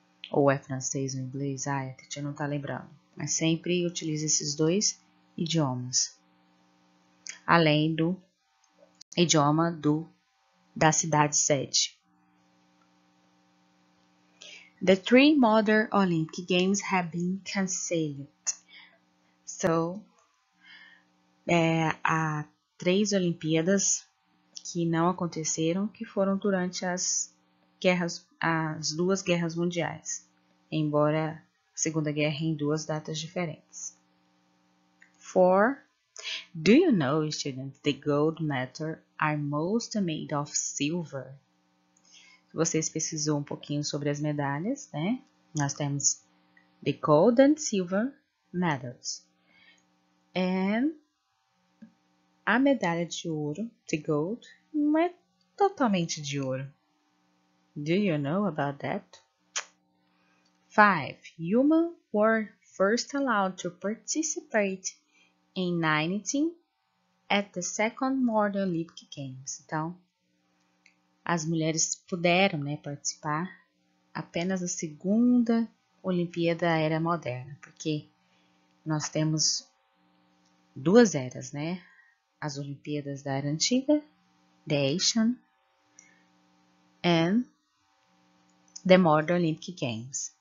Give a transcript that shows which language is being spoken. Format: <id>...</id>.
<pt>Ou é francês ou inglês, a gente não tá lembrando. Mas sempre utiliza esses dois idiomas. Além do idioma da cidade sede.</pt> <en>The 3 modern Olympic Games have been cancelled.</en> <pt>So, há 3 Olimpíadas que não aconteceram, que foram durante as 2 guerras mundiais, embora a Segunda Guerra em 2 datas diferentes. 4.</pt> <en>Do you know, students, the gold medals are most made of silver?</en> <pt>Se vocês pesquisou um pouquinho sobre as medalhas, né? Nós temos</pt> <en>the gold and silver medals.</en> <pt>And a medalha de ouro,</pt> <en>the gold,</en> <pt>não é totalmente de ouro.</pt> <en>Do you know about that? 5. Humans were first allowed to participate in 19 at the second modern Olympic Games.</en> <pt>Então, as mulheres puderam, né, participar apenas da segunda Olimpíada Era Moderna, porque nós temos 2 eras, né? As Olimpíadas da Era Antiga,</pt> <en>the Ancient, and the Modern Olympic Games.</en>